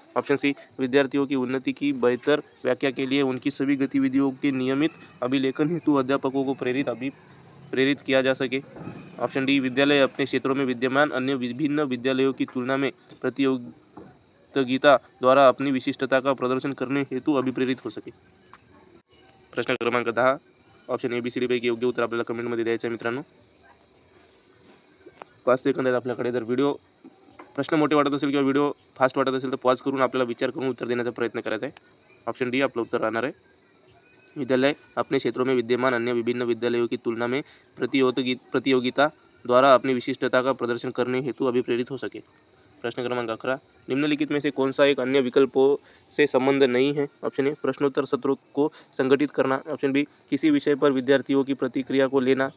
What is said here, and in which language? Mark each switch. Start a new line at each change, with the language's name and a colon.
Hindi: Option C विद्यार्थियों की उन्नति की बेहतर व्याख्या के लिए उनकी सभी गतिविधियों के नियमित अभिलेखन हेतु अध्यापकों को प्रेरित किया जा सके. ऑप्शन डी विद्यालय अपने क्षेत्रों में विद्यमान अन्य विभिन्न विद्यालयों की तुलना में प्रतियोगिता द्वारा अपनी विशिष्टता का प्रदर्शन करने हेतु अभिप्रेरित हो सके.
Marathi: प्रश्न क्रमांक 10 ऑप्शन ABCD पैकी योग्य उत्तर आपल्याला कमेंटमध्ये द्यायचं आहे मित्रांनो. 5 सेकंद आहेत आपल्याकडे. जर व्हिडिओ प्रश्न मोठे वाटत असेल किंवा व्हिडिओ फास्ट वाटत असेल तर पॉज करून आपल्याला विचार करून उत्तर देण्याचा प्रयत्न करायचा आहे. ऑप्शन डी आपलं उत्तर राहणार आहे
Hindi: विद्यालय अपने क्षेत्रों में विद्यमान अन्य विभिन्न विद्यालयों की तुलना में प्रतियोगिता द्वारा अपनी विशिष्टता का प्रदर्शन करने हेतु अभिप्रेरित हो सके. प्रश्न क्रमांक 11, निम्नलिखित में से कौन सा एक अन्य विकल्पों से संबंध नहीं है? ऑप्शन ए प्रश्नोत्तर सत्रों को संगठित करना. ऑप्शन बी किसी विषय पर विद्यार्थियों की प्रतिक्रिया को लेना.